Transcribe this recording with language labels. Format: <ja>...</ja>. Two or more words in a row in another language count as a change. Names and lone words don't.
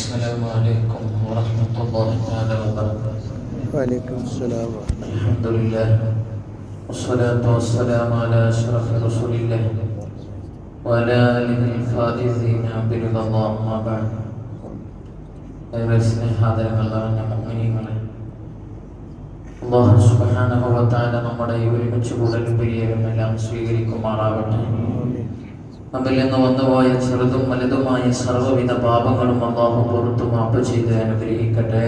<ar>السلام عليكم ورحمة الله تعالى وبركاته. وعليكم السلام. الحمد لله والصلاة والسلام على أشرف رسول الله وعلى آله الفائزين برضا الله. أما بعد.</ar> <ml>ഏറെ സ്നേഹാദരങ്ങൾ നിറഞ്ഞ മുഅ്മിനീങ്ങളെ,</ml> <ar>الله سبحانه وتعالى</ar> <ml>നമ്മുടെ ഈ ഒരുമിച്ച് കൂടലും പിരിയലും എല്ലാം സ്വീകരിക്കുമാറാവട്ടെ. നമ്മിൽ നിന്ന് വന്നുപോയ ചെറുതും വലുതുമായ സർവ്വവിധ പാപങ്ങളും അല്ലാഹു പുറത്തു മാപ്പ് ചെയ്ത് അനുഗ്രഹിക്കട്ടെ.</ml>